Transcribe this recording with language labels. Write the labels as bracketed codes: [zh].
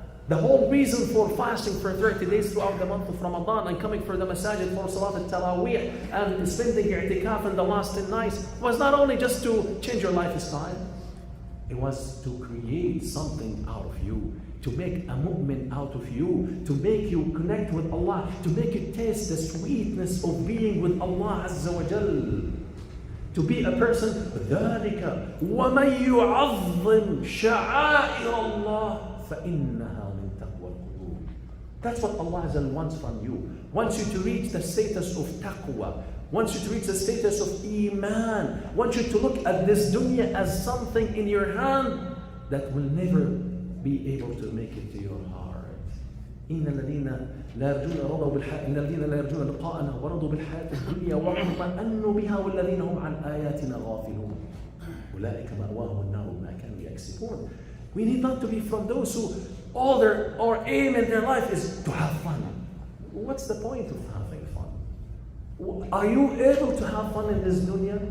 [en] The whole reason for fasting for 30 days throughout the month of Ramadan and coming for the masajid for Salat al-Taraweeh and spending i'tikaf in the last 10 nights was not only just to change your lifestyle, it was to create something out of you, to make a mu'min out of you, to make you connect with Allah, to make you taste the sweetness of being with Allah Azza wa Jal. To be a person, [ar] ذَلِكَ وَمَنْ يُعَظِّمْ شَعَائِرَ اللَّهِ فَإِنَّهَا مِنْ تَقْوَى الْقُلُوبِ. [en] That's what Allah Azza wants from you. Wants you to reach the status of taqwa. Wants you to reach the status of iman. Wants you to look at this dunya as something in your hand that will never be able to make it to your heart. [ar] إن الذين لا يرجون لقاءنا ورضوا بالحياة الدنيا واطمأنوا بها والذين هم عن آياتنا غافلون أولئك مأواهم النار بما كانوا يكسبون. [en] We need not to be from those who all their aim in their life is to have fun. What's the point of having fun? Are you able to have fun in this dunya?